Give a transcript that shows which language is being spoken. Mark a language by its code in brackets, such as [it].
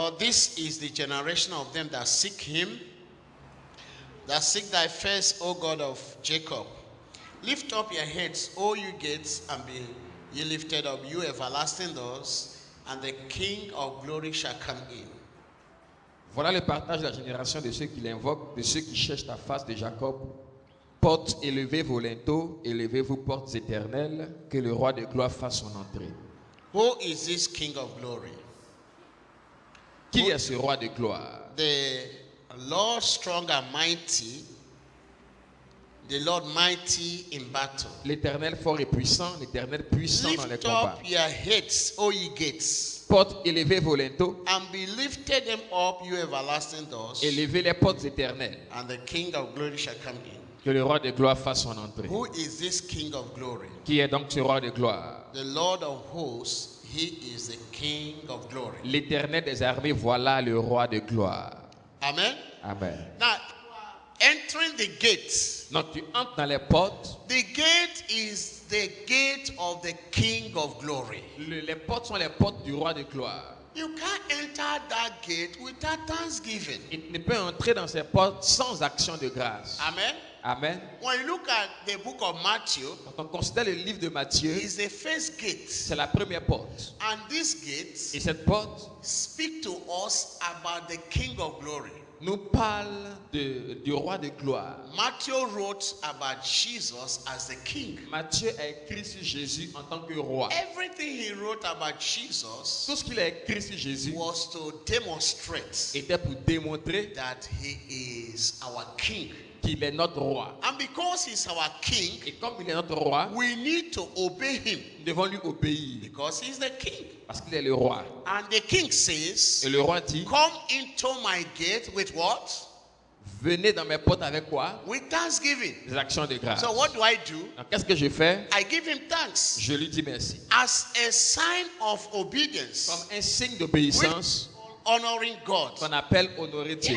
[en] This is the generation of them that seek him, that seek thy face, O God of Jacob. Lift up your heads, O you gates, and be ye lifted up, you everlasting doors, and the King of glory shall come in. [fr] Voilà le partage de la génération de ceux qui l'invoquent, de ceux qui cherchent ta face de Jacob. Portes élevez vos linteaux, élevez-vous portes éternelles, que le roi de gloire fasse son entrée. [en] Who is this King of glory? [fr] Qui est ce roi de gloire? [en] The Lord strong and mighty, the Lord mighty in battle. [fr] L'Éternel fort et puissant, l'Éternel puissant dans les [en] Lift [fr] combats. [en] up your heads, O ye gates, [fr] Portes, élevez vos linteaux, [en] and be lifted them up, you everlasting doors, [fr] élevez les portes éternelles, [en] and the King of glory shall come in. [fr] que le roi de gloire fasse son entrée. [en] Who is this King of glory? [fr] Qui est donc ce roi de gloire? [en] The Lord of hosts, he is the King of glory. [fr] L'Éternel des armées, voilà le roi de gloire. Amen. Amen. [en] Now, entering the gate. [fr] Donc tu entres dans les portes. [en] The gate is the gate of the King of glory. [fr] Les portes sont les portes du roi de gloire. [en] You can't enter that gate without thanksgiving. [fr] Il ne peut entrer dans ces portes sans action de grâce. Amen. Amen. [en] When you look at the book of Matthew, [fr] Quand on considère le livre de Matthieu, [en] it's the first gate. [fr] c'est la première porte. [en] And this gate [fr] Et cette porte [en] speak to us about the King of glory. [fr] nous parle du roi de gloire. [en] Matthew wrote about Jesus as the king. [fr] Matthieu a écrit sur Jésus en tant que roi. [en] Everything he wrote about Jesus [fr] Tout ce qu'il a écrit sur Jésus [en] was to demonstrate [fr] était pour démontrer [en] that he is our king. [fr] qu'il est notre roi. [en] And because he's our king, [fr] Et comme il est notre roi, [en] we need to obey him [fr] nous devons lui obéir [en] because he's the king. [fr] parce qu'il est le roi. [en] And the king says, [fr] Et le roi dit, [en] come into my gate with what? [fr] venez dans mes portes avec quoi? [en] With thanksgiving. [fr] Des actions de grâce. [en] So what do I do? [fr] Donc qu'est-ce que je fais? [en] I give him thanks [fr] Je lui dis merci. [en] as a sign of obedience, [fr] Comme un signe d'obéissance [en] honoring God. [fr] qu'on appelle honorer Dieu.